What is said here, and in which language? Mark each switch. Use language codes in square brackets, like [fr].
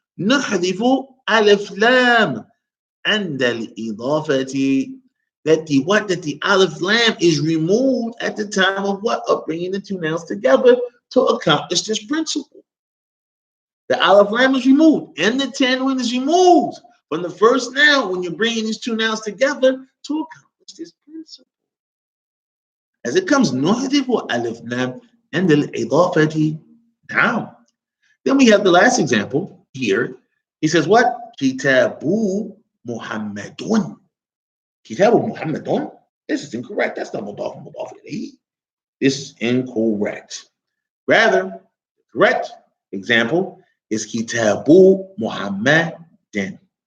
[ar] Nuhadhifu alif lam. [en] And al-idafati, that the alif lam is removed at the time of what? Of bringing the two nouns together to accomplish this principle. The Aleph Lam is removed and the Tanwin is removed from the first noun when you're bringing these two nouns together to accomplish this principle. As it comes, [ar] نحذف ألف لام عند الإضافة نعم. [en] Then we have the last example here. He says what? Kitabu Muhammadun. Kitabu Muhammadun? This is incorrect. That's not mudaf ilayhi. This is incorrect. Rather, the correct example is Kitabu Muhammadin.